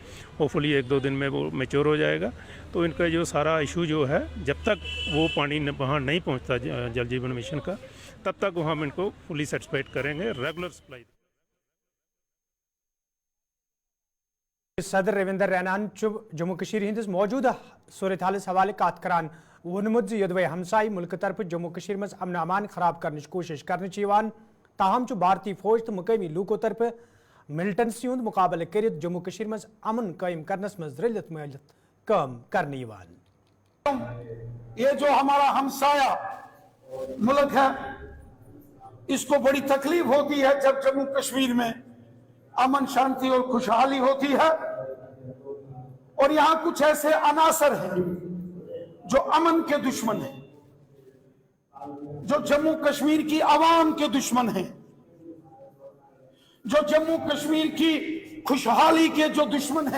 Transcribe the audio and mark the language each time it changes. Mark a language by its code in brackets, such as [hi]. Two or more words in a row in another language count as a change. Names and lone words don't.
[hi] होपफुली 1-2 दिन में वो मैच्योर हो जाएगा, तो इनका जो सारा इशू जो है, जब तक वो पानी वहाँ नहीं पहुँचता जल जीवन मिशन का, तब तक हम इनको [en] fully satisfied [hi] करेंगे, [en] regular supply. [ks] सदर रविंदर रैनान जम्मू कश्मीर हिंदिस मौजूदा सूरत हालस हवाले कत करान वोनमुत यदवे हमसाई मुल्क तरफ जम्मू कश्मीर मज अमन अमान खराब करने कोशिश करने ताहम भारतीय फौज तो मुकामी लूकों तरफ मिलिटेंसी हुंद मुकाबले कर जम्मू कश्मीर मज अमन कायम करनस मज रलित मिलित काम करने। [hi] ये जो हमारा हमसाया मुल्क है, इसको बड़ी तकलीफ होती है जब जम्मू कश्मीर में अमन शांति और खुशहाली होती है, और यहाँ कुछ ऐसे अनासर हैं जो अमन के दुश्मन हैं, जो जम्मू कश्मीर की आवाम के दुश्मन हैं, जो जम्मू कश्मीर की खुशहाली के जो दुश्मन हैं।